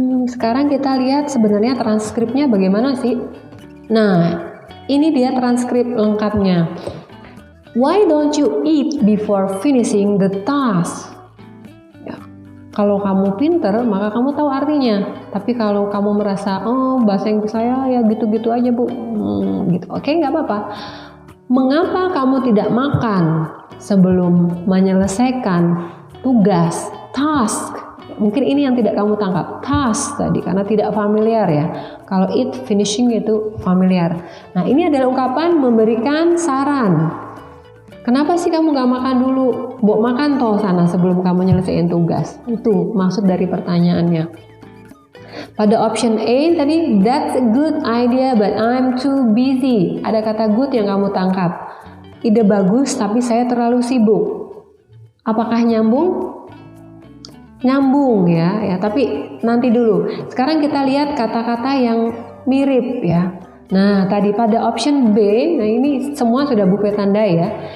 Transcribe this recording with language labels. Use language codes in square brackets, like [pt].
[id] Sekarang kita lihat sebenarnya transkripnya bagaimana sih? Nah, ini dia transkrip lengkapnya. [en] Why don't you eat before finishing the task? [id] Ya, kalau kamu pinter, maka kamu tahu artinya. Tapi kalau kamu merasa, bahasa Inggris saya ya gitu-gitu aja bu, gitu. Oke, nggak apa-apa. Mengapa kamu tidak makan sebelum menyelesaikan tugas, task? Mungkin ini yang tidak kamu tangkap, task tadi, karena tidak familiar ya. Kalau eat, finishing itu familiar. Nah, ini adalah ungkapan memberikan saran. Kenapa sih kamu gak makan dulu? Bok makan toh sana sebelum kamu nyelesain tugas. Itu maksud dari pertanyaannya. Pada option A tadi, [en] that's a good idea but I'm too busy. [id] Ada kata good yang kamu tangkap. Ide bagus tapi saya terlalu sibuk. Apakah nyambung? Nyambung ya, tapi nanti dulu. Sekarang kita lihat kata-kata yang mirip ya. Nah, tadi pada option B, nah ini semua sudah Bu P tandai ya.